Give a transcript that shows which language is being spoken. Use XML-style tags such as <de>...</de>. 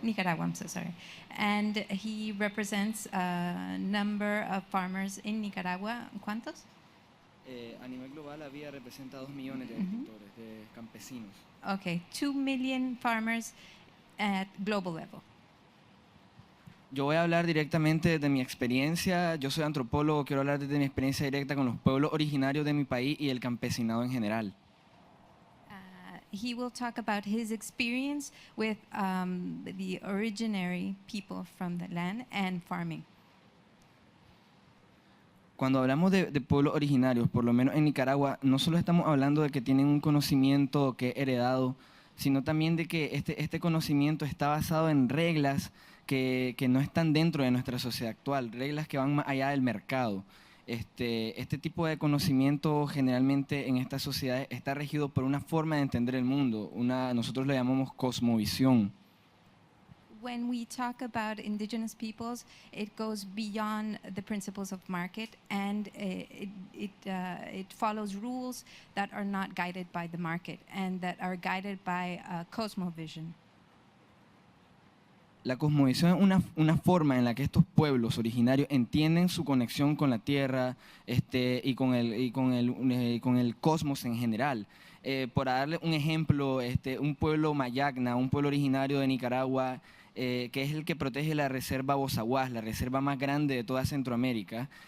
<en>Nicaragua, I'm so sorry. And he represents a number of farmers in Nicaragua.</en> <es>¿Cuántos? A nivel global, la Vía representa 2 millones de agricultores, de campesinos.</es> <en>Okay, 2 million farmers at global level.</en> <es>Yo voy a hablar directamente de mi experiencia. Yo soy antropólogo, quiero hablar desde mi experiencia directa con los pueblos originarios de mi país y el campesinado en general.</es> <en>He will talk about his experience with the originary people from the land and farming.</en> <es>Cuando hablamos de pueblos originarios, por lo menos en Nicaragua, no solo estamos hablando de que tienen un conocimiento que es heredado, sino también de que este conocimiento está basado en reglas que no están dentro de nuestra sociedad actual, reglas que van más allá del mercado. Este tipo de conocimiento generalmente en estas sociedades está regido por una forma de entender el mundo, nosotros lo llamamos cosmovisión.</es> <en>When we talk about indigenous peoples, it goes beyond the principles of market, and it follows rules that are not guided by the market and that are guided by a cosmovision.</en> <es>La cosmovisión es una forma en la que estos pueblos originarios entienden su conexión con la tierra y con el cosmos en general. Por darle un ejemplo, un pueblo mayagna, un pueblo originario de Nicaragua, que es el que protege la reserva Bozaguás, la reserva más grande de toda Centroamérica.</es>